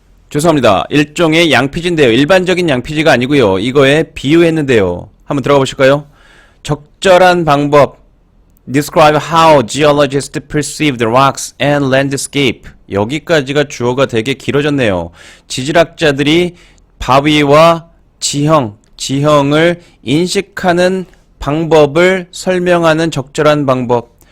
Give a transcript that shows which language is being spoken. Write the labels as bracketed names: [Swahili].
[Korean] 죄송합니다. 일종의 양피지인데요. 일반적인 양피지가 아니고요. 이거에 비유했는데요. 한번 들어가 보실까요? 적절한 방법. [English] Describe how geologists perceive the rocks and landscape. [Korean] 여기까지가 주어가 되게 길어졌네요. 지질학자들이 바위와 지형을 인식하는 방법을 설명하는 적절한 방법.